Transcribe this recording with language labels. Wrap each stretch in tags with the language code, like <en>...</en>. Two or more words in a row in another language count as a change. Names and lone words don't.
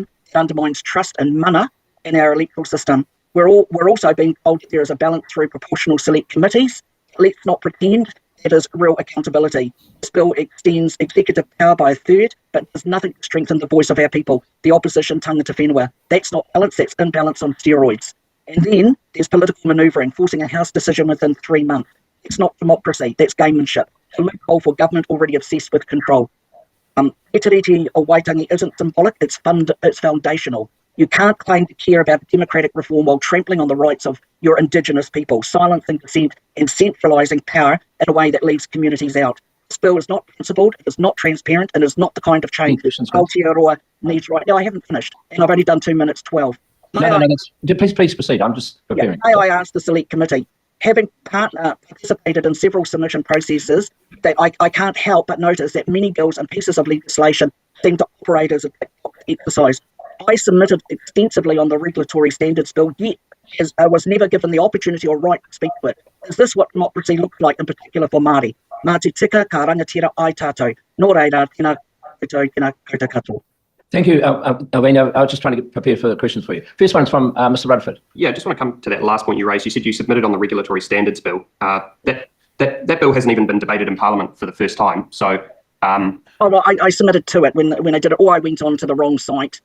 <en>It undermines trust and mana in our electoral system. We're also being told that there is a balance through proportional select committees. Let's not pretend it is real accountability. This bill extends executive power by a third, but does nothing to strengthen the voice of our people, the opposition</en> <mi>tangata whenua.</mi> <en>That's not balance, that's imbalance on steroids. And then there's political manoeuvring, forcing a House decision within 3 months. It's not democracy, that's gamemanship. A loophole for government already obsessed with control. Etiriti o Waitangi isn't symbolic, it's foundational. You can't claim to care about democratic reform while trampling on the rights of your Indigenous people, silencing dissent and centralising power in a way that leaves communities out. This bill is not principled, it is not transparent, and is not the kind of change Aotearoa needs right now. I haven't finished, and I've only done 2 minutes 12. Please proceed. I'm just preparing. May I ask the Select Committee, having participated in several submission processes, that I can't help but notice that many bills and pieces of legislation seem to operate as a exercise. I submitted extensively on the regulatory standards bill, yet I was never given the opportunity or right to speak to it. Is this what democracy looks like, in particular for Māori?</en> <mi>Māti tika, ka rangatira ai tātou. Nō reira, tēnā koutou, tēnā koutou katoa.</mi> <en>Thank you, Alvina. I was just trying to get prepared for the questions for you. First one's from Mr. Rutherford. Yeah, I just want to come to that last point you raised. You said you submitted on the regulatory standards bill. That bill hasn't even been debated in Parliament for the first time. So, well, I submitted to it when I did it, or I went on to the wrong site.</en>